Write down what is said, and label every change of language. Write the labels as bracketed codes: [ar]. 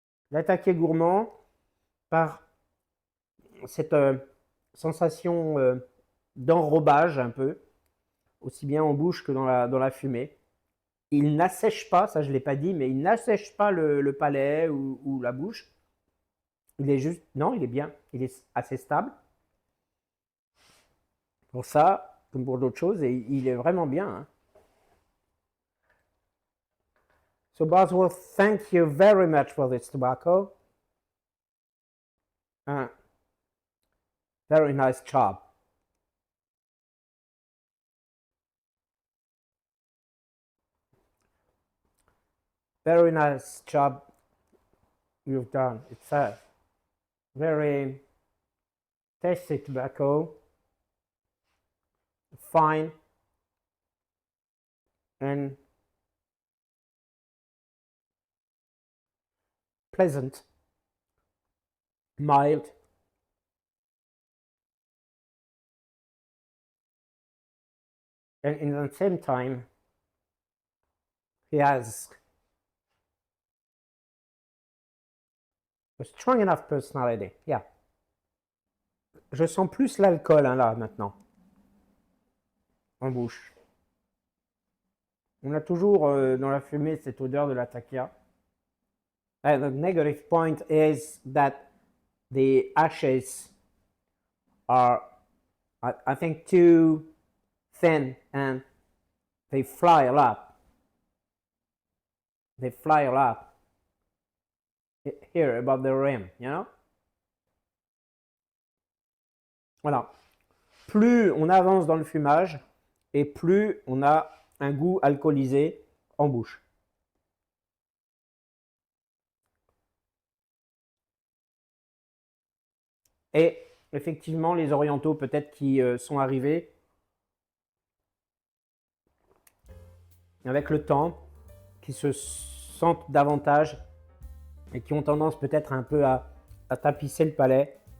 [fr] Latakier gourmand par cette sensation d'enrobage un peu, aussi bien en bouche que dans la fumée. Il n'assèche pas, ça je ne l'ai pas dit, mais il n'assèche pas le palais ou la bouche. Il est juste, non, il est bien, il est assez stable. Pour ça, comme pour d'autres choses, et il est vraiment bien. Hein. [en] So Boswell, thank you very much for this tobacco. Very nice job. Very nice job you've done. It's a very tasty tobacco, fine and pleasant, mild. And in the same time, he has a strong enough personality. Yeah. [fr] Je sens plus l'alcool hein, là maintenant, en bouche. On a toujours dans la fumée cette odeur de la takia. [en] And the negative point is that the ashes are, I think, too thin and they fly a lot. They fly a lot here above the rim, you know? [fr] Voilà. Plus on avance dans le fumage et plus on a un goût alcoolisé en bouche. Et effectivement, les orientaux peut-être qui sont arrivés avec le temps, qui se sentent davantage et qui ont tendance peut-être un peu à tapisser le palais.